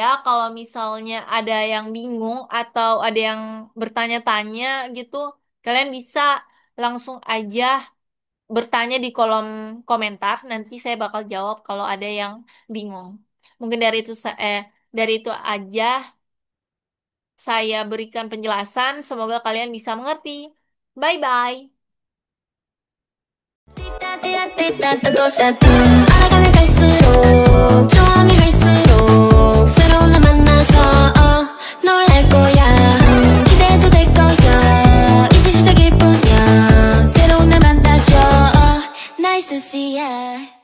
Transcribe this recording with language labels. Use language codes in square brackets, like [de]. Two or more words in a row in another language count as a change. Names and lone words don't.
[id] Kalau misalnya ada yang bingung atau ada yang bertanya-tanya gitu, kalian bisa langsung aja bertanya di kolom komentar. Nanti saya bakal jawab kalau ada yang bingung. Mungkin dari itu aja saya berikan penjelasan. Semoga kalian bisa mengerti. [en] Bye bye. [ko] 알아가면 갈수록 좀이 할수록 새로운 날 만나서 놀랄 거야 기대도 될 거야 이제 시작일 뿐이야 새로운 날 만나줘 [en] Nice to see ya